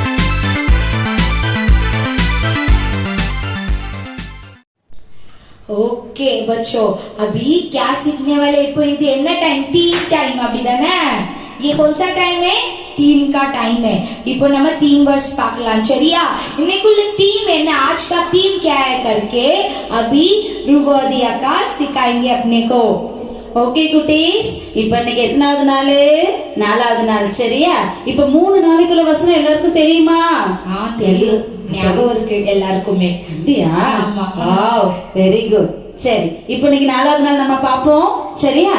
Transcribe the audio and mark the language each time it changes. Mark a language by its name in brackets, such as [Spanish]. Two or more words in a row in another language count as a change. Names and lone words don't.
[Hindi] ஓகே ओके बच्चों, अभी क्या सीखने वाले [Tamil] இப்போ இது என்ன டைம்? [English] team time அப்படிதானே? [Hindi] ये कौन सा टाइम है? टीम का टाइम है। [Tamil] இப்போ நம்ம [English] theme verse [Tamil] பார்க்கலாம் சரியா? இன்னைக்குள்ள थीम என்ன? [Hindi] आज का थीम क्या है करके अभी रुबोदी अक्का सिखाएंगे अपने को। [Tamil] ஓகே குட்டீஸ், இப்போ இன்னைக்கு எத்தனாவது நாள்? 4வது நாள் சரியா? இப்போ 3 நாளைக்குள்ள வசனம் எல்லாருக்கும் தெரியுமா? தெரியும், ஞாபகம் இருக்கு எல்லாருக்குமே. அப்படியா? ஆமா. [English] Wow, very good. [Tamil] சரி, இப்போ இன்னைக்கு 4வது நாள் நம்ம பாப்போம் சரியா?